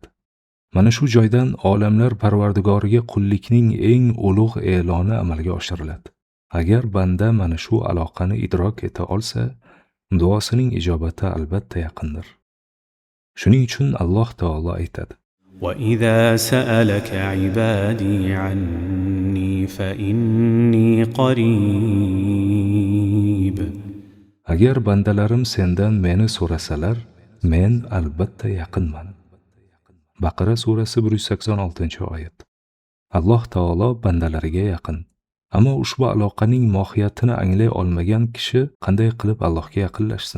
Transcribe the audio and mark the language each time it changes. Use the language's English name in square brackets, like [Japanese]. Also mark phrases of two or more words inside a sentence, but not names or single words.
[Uzbek] Mana shu joydan olamlar Parvardigoriga qullikning eng ulug' e'loni amalga oshiriladi. Agar banda mana shu aloqani idrok eta olsa, duosining ijobati albatta yaqindir. Shuning uchun Alloh taolo aytadi: [Arabic] وَإِذَا سَأَلَكَ عِبَادِي عَنِّي فَإِنِّي قَرِيبٌ. [Uzbek] Agar bandalarim sendan meni so'rasalar, men albatta yaqinman. Baqara surasi 186-oyat. Alloh taolo bandalariga yaqin. Ammo ushbu aloqaning mohiyatini anglay olmagan kishi qanday qilib Allohga yaqinlashsin?